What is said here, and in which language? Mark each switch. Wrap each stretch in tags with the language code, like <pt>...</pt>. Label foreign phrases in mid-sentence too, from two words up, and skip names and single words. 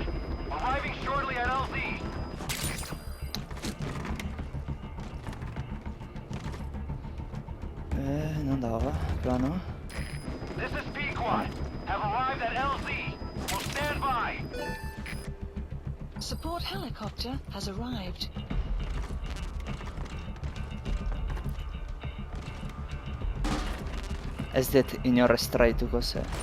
<en>Arriving shortly at LZ.</en> <eu>Non dago, plano.</eu> <en>This is B-Quad. Have arrived at LZ. Will stand by. Support helicopter has arrived.</en> <eu>Ez dut inor estraituko ze.</eu>